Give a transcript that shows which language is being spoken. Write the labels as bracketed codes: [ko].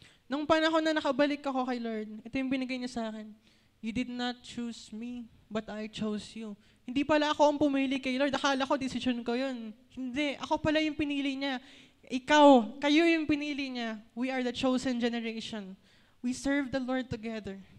[tl] Nung panahon na nakabalik ako kay Lord, ito yung binigay niya sa akin. [en] You did not choose me, but I chose you. [tl] Hindi pala ako ang pumili kay Lord. Akala ko, decision ko yun. Hindi. Ako pala yung pinili niya. Ikaw, kayo yung pinili niya. [en] We are the chosen generation. We serve the Lord together.